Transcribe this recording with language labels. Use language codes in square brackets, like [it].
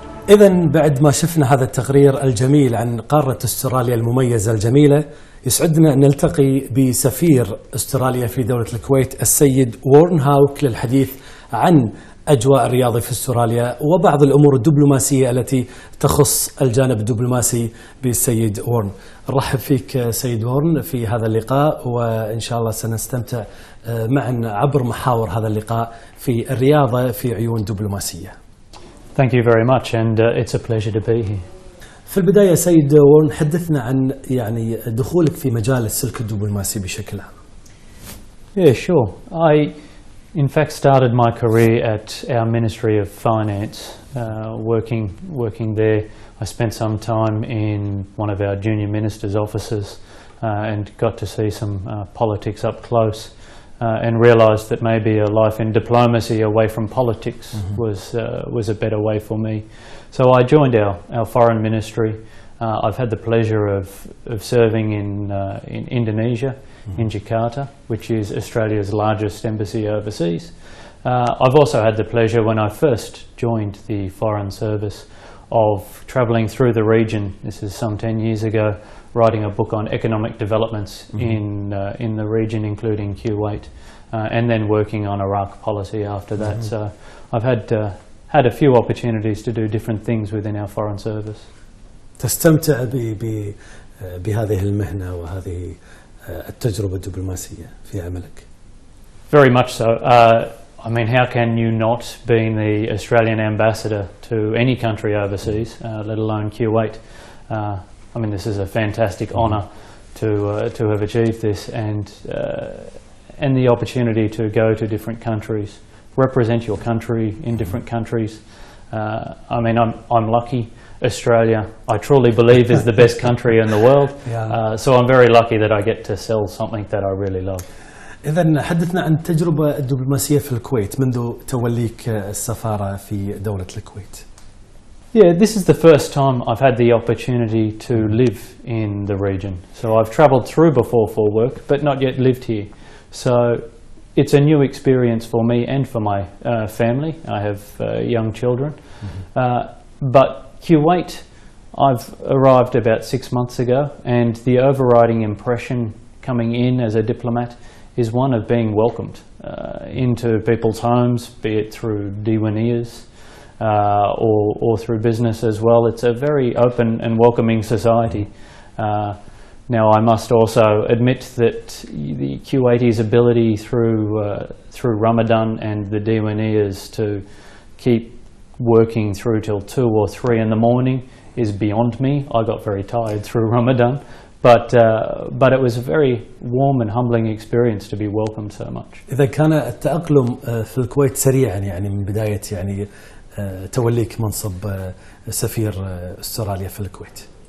[ar] إذن بعد ما شفنا هذا التقرير الجميل عن قارة أستراليا المميزة الجميلة، يسعدنا أن نلتقي بسفير أستراليا في دولة الكويت السيد وورن هاوك للحديث عن أجواء الرياضة في أستراليا وبعض الأمور الدبلوماسية التي تخص الجانب الدبلوماسي بالسيد وورن. نرحب فيك سيد وورن في هذا اللقاء، وإن شاء الله سنستمتع معا عبر محاور هذا اللقاء في الرياضة في عيون دبلوماسية. [en] Thank you very much, and it's a pleasure to be here. [ar] في البداية سيد وورن، حدثنا عن دخولك في مجال السلك الدبلوماسي بشكل عام. [en] Yeah, sure. I, in fact, started my career at our Ministry of Finance, working there. I spent some time in one of our junior ministers' offices and got to see some politics up close. And realised that maybe a life in diplomacy away from politics was a better way for me. So I joined our foreign ministry. I've had the pleasure of serving in Indonesia, in Jakarta, which is Australia's largest embassy overseas. I've also had the pleasure, when I first joined the Foreign Service, of travelling through the region. This is some 10 years ago, writing a book on economic developments in the region, including Kuwait, and then working on Iraq policy after that. So I've had a few opportunities to do different things within our foreign service. [ar] تستمتع بهذه المهنة وهذه التجربة الدبلوماسية في عملك؟ [en] Very much so. I mean, how can you not, being the Australian ambassador to any country overseas, let alone Kuwait? I mean, this is a fantastic honour to have achieved this, and the opportunity to go to different countries, represent your country in different countries. I mean, I'm lucky. Australia, I truly believe, is the best country in the world. So I'm very lucky that I get to sell something that I really love. [ar] إذن حدثنا عن التجربة الدبلوماسية في الكويت منذ توليك السفارة في دولة الكويت. [en] Yeah, this is the first time I've had the opportunity to live in the region. So I've travelled through before for work, but not yet lived here. So it's a new experience for me and for my family. I have young children. But Kuwait, I've arrived about 6 months ago, and the overriding impression coming in as a diplomat is one of being welcomed into people's homes, be it through diwaniyas or through business as well. It's a very open and welcoming society. Now, I must also admit that the Kuwaitis' ability through Ramadan and the diwaniyas to keep working through till 2 or 3 in the morning is beyond me. I got very tired through Ramadan, but it was a very warm and humbling experience to be welcomed so much. [ar] إذا كان التأقلم في الكويت سريعا يعني من بداية يعني توليك منصب سفير أستراليا في الكويت.